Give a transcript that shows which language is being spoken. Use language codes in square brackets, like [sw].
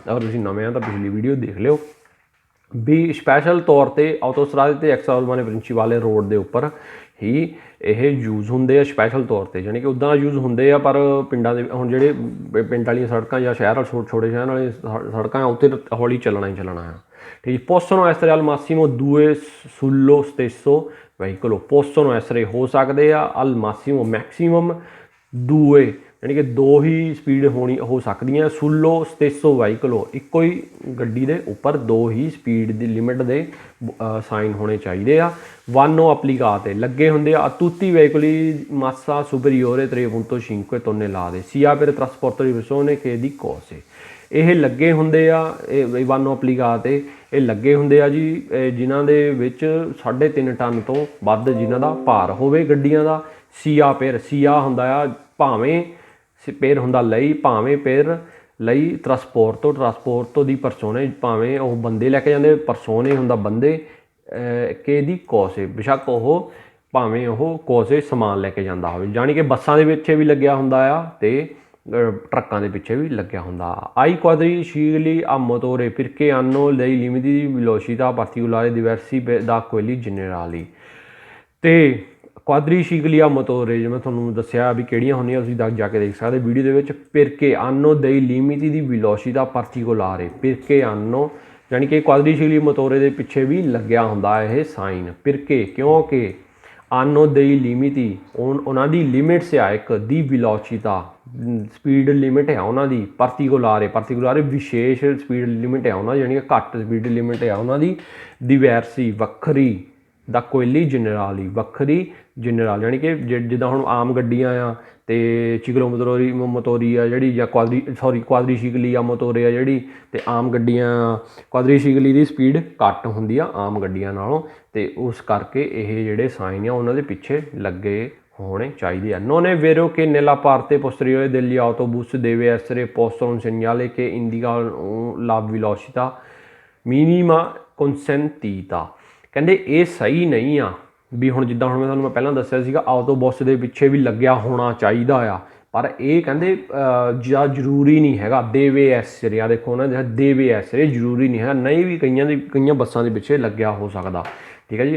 [pa] ਅਗਰ ਤੁਸੀਂ ਨਵੇਂ ਆ ਤਾਂ ਪਿਛਲੀ ਵੀਡੀਓ ਦੇਖ ਲਿਓ ਵੀ ਸਪੈਸ਼ਲ ਤੌਰ 'ਤੇ ਆਟੋਸਟਰਾਦੇ ਅਤੇ ਐਕਸਟਰਾ ਉਰਬਾਨੇ ਪ੍ਰਿੰਚੀਪਾਲੇ ਰੋਡ ਦੇ ਉੱਪਰ ਹੀ ਇਹ ਯੂਜ਼ ਹੁੰਦੇ ਆ ਸਪੈਸ਼ਲ ਤੌਰ 'ਤੇ, ਯਾਨੀ ਕਿ ਉੱਦਾਂ ਯੂਜ਼ ਹੁੰਦੇ ਆ। ਪਰ ਪਿੰਡਾਂ ਦੇ ਹੁਣ ਜਿਹੜੇ ਪਿੰਡ ਵਾਲੀਆਂ ਸੜਕਾਂ ਜਾਂ ਸ਼ਹਿਰ ਛੋਟੇ ਸ਼ਹਿਰਾਂ ਵਾਲੇ ਸੜਕਾਂ ਉੱਥੇ ਹੌਲੀ ਚੱਲਣਾ ਹੀ ਚੱਲਣਾ ਆ, ਠੀਕ। [it] possono essere al massimo due sullo stesso veicolo। possono essere [pa] ਹੋ ਸਕਦੇ ਆ [it] al massimo [pa] ਮੈਕਸੀਮਮ ਦੂਏ ਯਾਨੀ ਕਿ ਦੋ ਹੀ ਸਪੀਡ ਹੋ ਸਕਦੀਆਂ [it] sullo stesso veicolo [pa] ਇੱਕੋ ਹੀ ਗੱਡੀ ਦੇ ਉੱਪਰ ਦੋ ਹੀ ਸਪੀਡ ਦੀ ਲਿਮਿਟ ਦੇ ਸਾਈਨ ਹੋਣੇ ਚਾਹੀਦੇ ਆ। [it] vanno applicate [pa] ਲੱਗੇ ਹੁੰਦੇ ਆ [it] tutti i veicoli massa superiore 3.5 tonnellate sia per trasporto di persone che di cose। [pa] ਇਹ ਲੱਗੇ ਹੁੰਦੇ ਆ, ਇਹ ਵਾਨੋ ਅਪਲੀਕਾਤੇ ਇਹ ਲੱਗੇ ਹੁੰਦੇ ਆ ਜੀ ਜਿਨ੍ਹਾਂ ਦੇ ਵਿੱਚ 3.5 ਟਨ ਤੋਂ ਵੱਧ ਜਿਨ੍ਹਾਂ ਦਾ ਭਾਰ ਹੋਵੇ ਗੱਡੀਆਂ ਦਾ। ਸੀਆ ਪੇਰ ਸੀਆ ਹੁੰਦਾ ਆ ਭਾਵੇਂ, ਪੇਰ ਹੁੰਦਾ ਲਈ, ਭਾਵੇਂ ਪੇਰ ਲਈ ਟਰਾਂਸਪੋਰਟੋ ਦੀ ਪਰਸੋਨੇ ਭਾਵੇਂ ਉਹ ਬੰਦੇ ਲੈ ਕੇ ਜਾਂਦੇ, ਪਰਸੋਨੇ ਹੁੰਦਾ ਬੰਦੇ ਕੇ ਦੀ ਕੋਸੇ ਬੇਸ਼ੱਕ ਉਹ ਭਾਵੇਂ ਉਹ ਕੋਸੇ ਸਮਾਨ ਲੈ ਕੇ ਜਾਂਦਾ ਹੋਵੇ, ਜਾਣੀ ਕਿ ਬੱਸਾਂ ਦੇ ਵਿੱਚ ਵੀ ਲੱਗਿਆ ਹੁੰਦਾ ਆ ਅਤੇ ਟਰੱਕਾਂ ਦੇ ਪਿੱਛੇ ਵੀ ਲੱਗਿਆ ਹੁੰਦਾ। [it] ai quadricicli a motore perché hanno dei limiti di velocità particolari diversi da quelli generali। [pa] ਅਤੇ ਕੁਆਦਰੀਸਿਕਲੀ ਆ ਮੋਟੋਰੇ ਜਿਵੇਂ ਤੁਹਾਨੂੰ ਦੱਸਿਆ ਵੀ ਕਿਹੜੀਆਂ ਹੁੰਦੀਆਂ, ਤੁਸੀਂ ਜਾ ਕੇ ਦੇਖ ਸਕਦੇ ਵੀਡੀਓ ਦੇ ਵਿੱਚ। [it] perché hanno dei limiti di velocità particolari perché hanno [pa] ਯਾਨੀ ਕਿ ਕੁਆਦਰੀਸਿਕਲੀ ਮੋਟੋਰੇ ਦੇ ਪਿੱਛੇ ਵੀ ਲੱਗਿਆ ਹੁੰਦਾ ਇਹ ਸਾਈਨ। [it] perché [pa] ਕਿਉਂਕਿ [it] hanno dei limiti [pa] ਉਹਨਾਂ ਦੀ ਲਿਮਿਟਸ ਆ ਇੱਕ, ਦੀ ਵੈਲੋਸਿਟਾ ਸਪੀਡ ਲਿਮਿਟ ਹੈ ਉਹਨਾਂ ਦੀ, ਪਾਰਟੀਕੂਲਾਰੇ ਵਿਸ਼ੇਸ਼ ਸਪੀਡ ਲਿਮਿਟ ਹੈ ਉਹਨਾਂ ਦੀ, ਯਾਨੀ ਕਿ ਘੱਟ ਸਪੀਡ ਲਿਮਿਟ ਹੈ ਉਹਨਾਂ ਦੀ। [it] diversi [pa] ਵੱਖਰੀ ਦਾ ਕੋਇਲੀ ਜਨਰਾਲੀ ਵੱਖਰੀ ਜਨਰਲ ਯਾਨੀ ਕਿ ਜਿੱਦਾਂ ਹੁਣ ਆਮ ਗੱਡੀਆਂ ਆ ਅਤੇ ਚਿਕਲੋ ਮੋਟੋਰੀ ਆ ਜਿਹੜੀ ਜਾਂ ਕੁਆਦਰੀਸਿਕਲੀ ਆ ਮੋਟੋਰੇ ਆ ਜਿਹੜੀ, ਅਤੇ ਆਮ ਗੱਡੀਆਂ ਕੁਆਦਰੀਸਿਕਲੀ ਦੀ ਸਪੀਡ ਘੱਟ ਹੁੰਦੀ ਆ ਆਮ ਗੱਡੀਆਂ ਨਾਲੋਂ, ਅਤੇ ਉਸ ਕਰਕੇ ਇਹ ਜਿਹੜੇ ਸਾਈਨ ਆ ਉਹਨਾਂ ਦੇ ਪਿੱਛੇ ਲੱਗੇ ਹੋਣੇ ਚਾਹੀਦੇ ਆ। [it] non è vero che nella parte posteriore degli autobus deve essere posto un segnale che indica la velocità minima consentita। [pa] ਕਹਿੰਦੇ ਇਹ ਸਹੀ ਨਹੀਂ ਆ ਵੀ ਹੁਣ ਜਿੱਦਾਂ ਹੁਣ ਮੈਂ ਪਹਿਲਾਂ ਦੱਸਿਆ ਸੀਗਾ ਆਟੋਬਸ ਦੇ ਪਿੱਛੇ ਵੀ ਲੱਗਿਆ ਹੋਣਾ ਚਾਹੀਦਾ ਆ, ਪਰ ਇਹ ਕਹਿੰਦੇ ਜ਼ਰੂਰੀ ਨਹੀਂ ਹੈਗਾ। ਦੇਵੇ ਐਸਰੇ ਆ ਦੇਖੋ ਨਾ, ਦੇਵੇ ਐਸਰੇ ਜ਼ਰੂਰੀ ਨਹੀਂ ਹੈਗਾ, ਨਹੀਂ ਵੀ ਕਈਆਂ ਬੱਸਾਂ ਦੇ ਪਿੱਛੇ ਲੱਗਿਆ ਹੋ ਸਕਦਾ, ਠੀਕ ਹੈ ਜੀ।